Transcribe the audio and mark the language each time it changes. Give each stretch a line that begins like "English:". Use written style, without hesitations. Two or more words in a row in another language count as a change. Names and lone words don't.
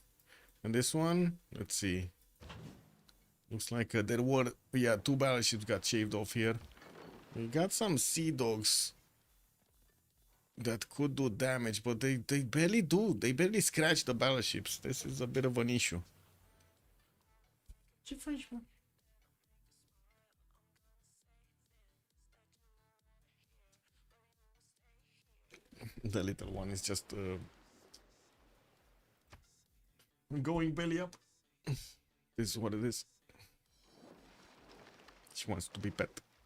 English: And this one, let's see. Looks like there were, yeah, 2 battleships got shaved off here. We got some sea dogs that could do damage, but they barely do. They barely scratch the battleships. This is a bit of an issue.
Romanian: Ce faci, mă?
English: The little one is just going belly up. This is what it is. She wants to be pet.